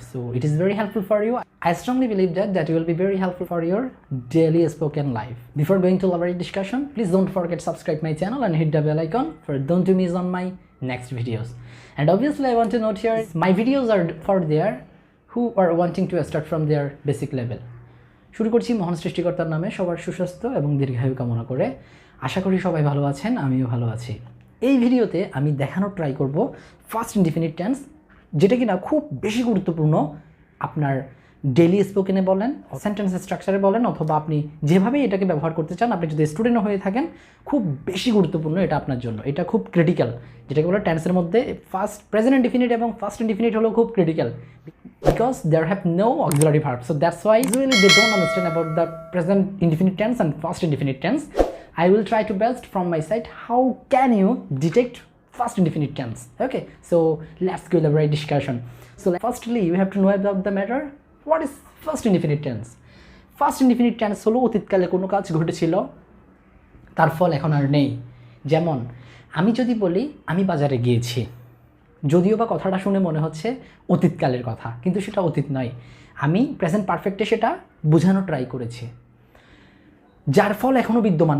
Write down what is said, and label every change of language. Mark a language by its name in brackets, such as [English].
[English] So it is very helpful for you. I strongly believe that will be very helpful for your daily spoken life. Before going to our discussion, please don't forget to subscribe my channel and hit the bell icon for don't to miss on my next videos. And obviously I want to note here, my videos are for there who are wanting to start from their basic level. [Bangla] শুরু করছি মহান সৃষ্টিকর্তার নামে সবার সুস্বাস্থ্য এবং দীর্ঘায়ু কামনা করে। আশা করি সবাই ভালো আছেন, আমিও ভালো আছি। এই ভিডিওতে আমি দেখানোর ট্রাই করব ফার্স্ট ইনডিফিনিট টেন্স, যেটা কিনা খুব বেশি গুরুত্বপূর্ণ আপনার ডেইলি স্পোকেনে বলেন, সেন্টেন্স স্ট্রাকচারে বলেন, অথবা আপনি যেভাবেই এটাকে ব্যবহার করতে চান, আপনি যদি স্টুডেন্টও হয়ে থাকেন, খুব বেশি গুরুত্বপূর্ণ এটা আপনার জন্য। এটা খুব ক্রিটিক্যাল, যেটাকে বলে টেন্সের মধ্যে ফার্স্ট প্রেজেন্ট ইনডিফিনিট এবং ফার্স্ট ইনডিফিনিট হলো খুব critical, [English] because there have no auxiliary verb. So that's why usually they don't understand about the present indefinite tense and past indefinite tense. I will try to best from my side how can you detect past indefinite tense. Okay, so let's go to the right discussion. So firstly you have to know about the matter. What is first indefinite tense? First indefinite tense [Bangla] হলো অতীতকালে কোনো কাজ ঘটেছিল, তার ফল এখন আর নেই। যেমন আমি যদি বলি আমি বাজারে গিয়েছি, যদিও বা কথাটা শুনে মনে হচ্ছে অতীতকালের কথা, কিন্তু সেটা অতীত নয়। আমি প্রেজেন্ট পারফেক্টে সেটা বোঝানো ট্রাই করেছি, যার ফল এখনও বিদ্যমান।